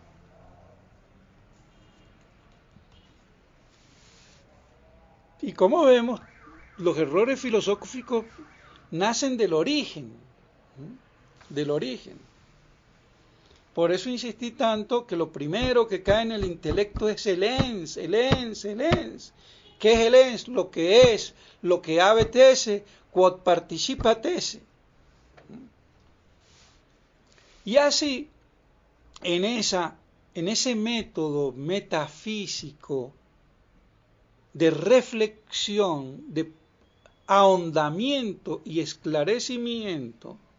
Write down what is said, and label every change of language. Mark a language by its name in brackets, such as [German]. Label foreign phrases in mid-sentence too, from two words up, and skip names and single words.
[Spanish] Y como vemos, los errores filosóficos nacen del origen. Del origen. Por eso insistí tanto que lo primero que cae en el intelecto es el ens, el ens, el ens. ¿Qué es el ens? Lo que es, lo que [Latin] habetese, quod participatese. [Spanish] Y así, en ese método metafísico de reflexión, de ahondamiento y esclarecimiento